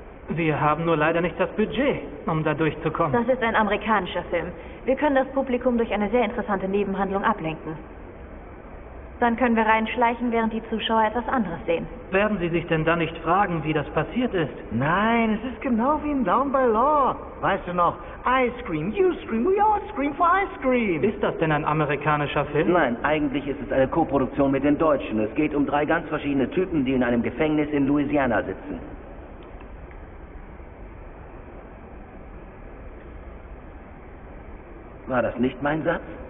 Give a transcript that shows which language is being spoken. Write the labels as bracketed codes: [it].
[de] Wir haben nur leider nicht das Budget, um da durchzukommen. Das ist ein amerikanischer Film. Wir können das Publikum durch eine sehr interessante Nebenhandlung ablenken. Dann können wir reinschleichen, während die Zuschauer etwas anderes sehen. Werden Sie sich denn dann nicht fragen, wie das passiert ist? Nein, es ist genau wie in Down by Law. Weißt du noch? [en] I scream, you scream, we all scream for ice cream. [de] Ist das denn ein amerikanischer Film? Nein, eigentlich ist es eine Koproduktion mit den Deutschen. Es geht um 3 ganz verschiedene Typen, die in einem Gefängnis in Louisiana sitzen. War das nicht mein Satz?